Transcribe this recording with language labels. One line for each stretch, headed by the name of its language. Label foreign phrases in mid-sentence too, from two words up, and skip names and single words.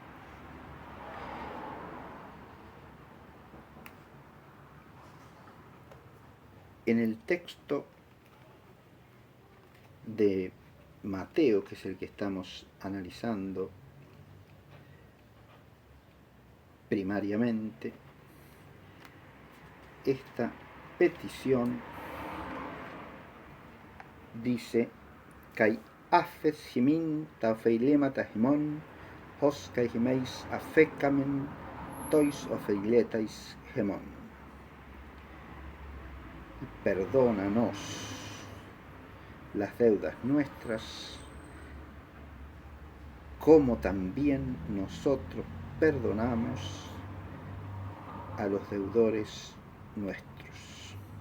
Spanish: En el texto de Mateo, que es el que estamos analizando primariamente, esta petición dice:
Greek: καὶ ἄφες ἡμῖν τὰ ὀφειλήματα τὰ ἡμῶν ὡς καὶ ἡμεῖς ἀφήκαμεν τοῖς ὀφειλέταις ἡμῶν.
Spanish: Perdónanos las deudas nuestras, como también nosotros perdonamos a los deudores nuestros.